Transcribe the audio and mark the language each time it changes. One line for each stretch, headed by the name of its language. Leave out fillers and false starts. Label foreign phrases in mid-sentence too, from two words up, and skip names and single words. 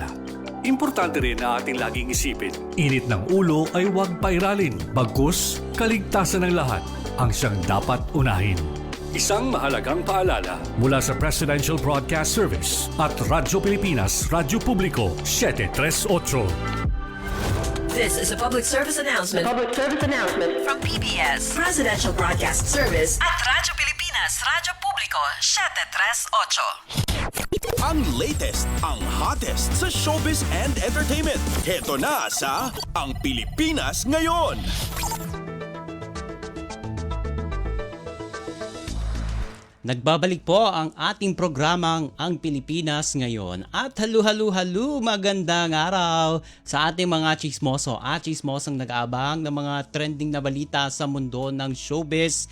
Filipino: Importante rin na ating laging isipin, init ng ulo ay huwag pairalin, bagkus kaligtasan ng lahat ang siyang dapat unahin. Isang mahalagang paalala mula sa Presidential Broadcast Service at Radyo Pilipinas, Radyo Publiko, 738.
English: This is a public service announcement. From PBS, Presidential Broadcast Service at Radyo Pilipinas, Radyo Publiko, 738.
Filipino: Ang latest, ang hottest sa
English: showbiz and entertainment.
Filipino: Heto na sa Ang Pilipinas Ngayon. Nagbabalik po ang ating programang Ang Pilipinas Ngayon. At halu, magandang araw sa ating mga chismoso at chismosong nag-aabang ng mga trending na balita sa mundo ng showbiz.